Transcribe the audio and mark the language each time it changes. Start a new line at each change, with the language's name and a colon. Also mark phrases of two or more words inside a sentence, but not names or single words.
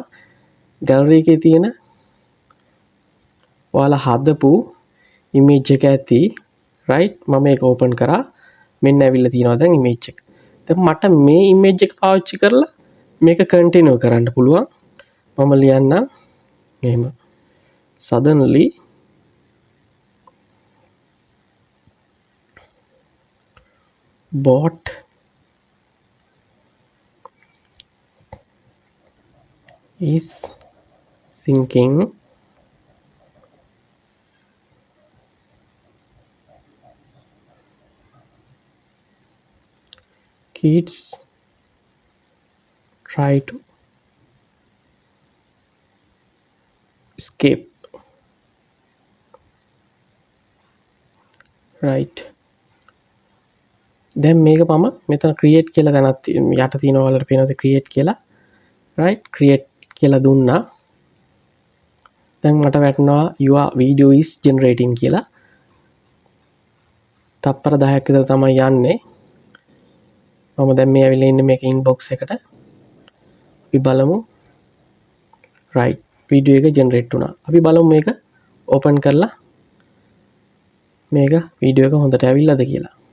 Sinhala: ගැලරි එකේ තියෙන ඔයාලා හදපු ඉමේජ් එක ඇති. right. මම මේක ඕපන් කරා. මෙන්න ඇවිල්ලා තියෙනවා දැන් ඉමේජ් එක. දැන් මට මේ ඉමේජ් එක පාවිච්චි කරලා මේක කන්ටිනියු කරන්න පුළුවන්. මම ලියන්නම් එහෙම
English: suddenly bot is sinking kids try to escape.
Sinhala: right. දැන් මේක මම මෙතන create කියලා දැනත් යට තියෙනවා වලට පේනවාද create කියලා. right. create කියලා දුන්නා. දැන් මට වැටෙනවා
English: your video is generating
Sinhala: කියලා. තප්පර 10ක් විතර තමයි යන්නේ. මම දැන් මේ ඇවිල්ලා ඉන්නේ මේක ඉන්බොක්ස් එකට. අපි බලමු. right වීඩියෝ එක ජෙනරේට් වුණා. අපි බලමු මේක ඕපන් කරලා මේක වීඩියෝ එක හොඳට ඇවිල්ලාද කියලා.